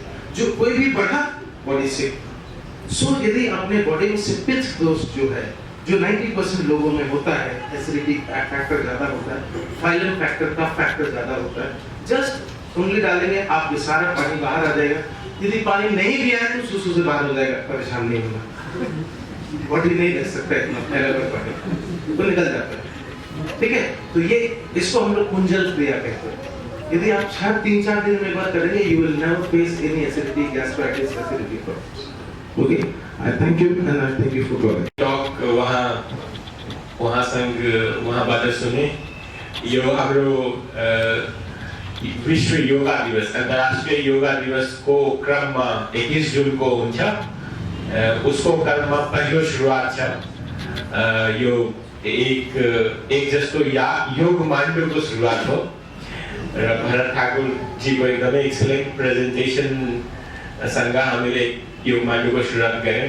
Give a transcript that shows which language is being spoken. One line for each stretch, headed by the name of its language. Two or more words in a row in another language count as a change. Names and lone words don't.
Hindi: जो कोई भी बढ़ा बॉडी से, सो यदि अपने बॉडी में से पित्त दोष जो है, जो 90% लोगों में होता है,
English: acidity factor
Hindi: ज्यादा होता है,
English: phylum factor
Hindi: का फैक्टर ज्यादा होता है, जस्ट उंगली डालेंगे आपके सारा पानी बाहर आ जाएगा। यदि पानी नहीं भी आया तो सुसु से बाहर हो जाएगा, परेशान नहीं होना। बॉडी नहीं रह सकता इतना फैला हुआ पानी, तो निकल जाता है। ठीक है, तो ये इसको हम लोग कुंजल क्रिया कहते हैं। यदि आप 3-4 दिन में बात करेंगे,
English: you will never face any acidity, gastritis, acidity problems. Okay, I thank you and I thank you for calling.
Nepali: टॉक वहाँ संग वहाँ बात सुने। यो हाम्रो विश्व योगा दिवस, अंतर्राष्ट्रीय योगा दिवस को क्रममा 21 जून को हुन्छ। उसको क्रममा पहिलो सुरुवात छ। यो एक जस्तो योग मान्डुको सुरुवात हो र भरत ठाकुर जीको एकदमै
English: excellent presentation
Nepali: सँग हामीले योग मान्डुको सुरुवात गऱ्यौँ।